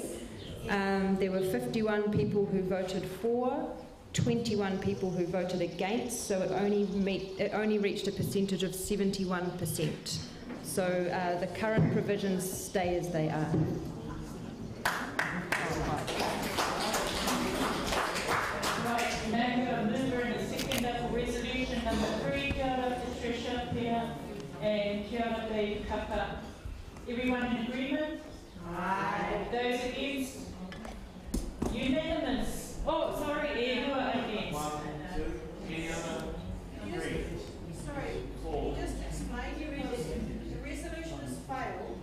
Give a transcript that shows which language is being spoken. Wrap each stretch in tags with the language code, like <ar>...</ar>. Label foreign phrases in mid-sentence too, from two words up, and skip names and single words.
<en>There were 51 people who voted for, 21 people who voted against, so it only reached a percentage of 71%. So the current provisions stay as they are. Right, now you have a mover and a seconder for resolution number 3.</en> <mi>Kia ora</mi> <en>Patricia, Pia, and</en> <mi>kia ora</mi> <en>Dave Kapa. Everyone in agreement? Aye. Those against? Unanimous. Oh, sorry, you are against. 1, 2, 3, Sorry, 4. just explain your resolution. The resolution has failed.</en>